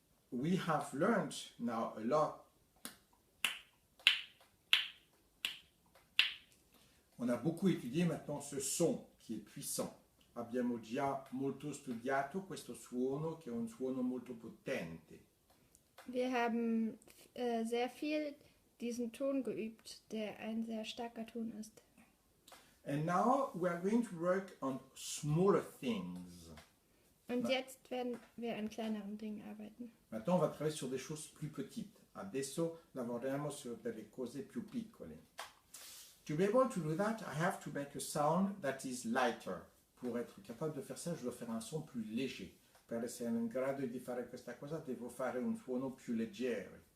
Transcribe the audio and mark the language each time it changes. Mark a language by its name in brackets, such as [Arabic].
[English] We have learned now a lot. [French] On a beaucoup étudié maintenant ce son qui est puissant. [Italian] Abbiamo già molto studiato questo suono che è un suono molto potente. [German] Wir haben sehr viel diesen Ton geübt, der ein sehr starker Ton ist. [English] And now we are going to work on smaller things. [German] Und jetzt werden wir an kleineren Dingen arbeiten. [French] Maintenant on va travailler sur des choses plus petites. [Italian] Adesso lavoriamo sur delle cose più piccole. [English] To be able to do that, I have to make a sound that is lighter. [French] Pour être capable de faire ça, je dois faire un son plus léger. [Italian] Per essere in grado di fare questa cosa, devo fare un suono più leggero.